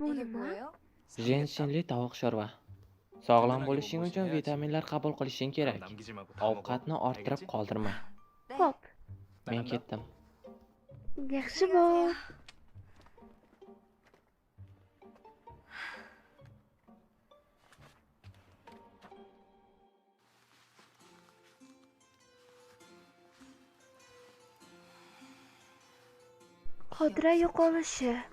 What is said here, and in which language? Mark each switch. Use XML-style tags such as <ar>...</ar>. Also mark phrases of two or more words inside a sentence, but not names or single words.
<ko>이게</ko> <uz>nima?</uz> <ko>뭐예요?</ko> <uz>Jenshinli tovuq sho'rva. Sog'lom bo'lishing uchun vitaminlar qabul qilishing kerak.</uz> <ko>남기지 말고 다 먹어.</ko> <uz>Ovqatni orttirib</uz> <ko>알겠지?</ko> <uz>qoldirma. Xo'p, Men ketdim. yaxshi bo'l. Xotira yo'qolishi.</uz>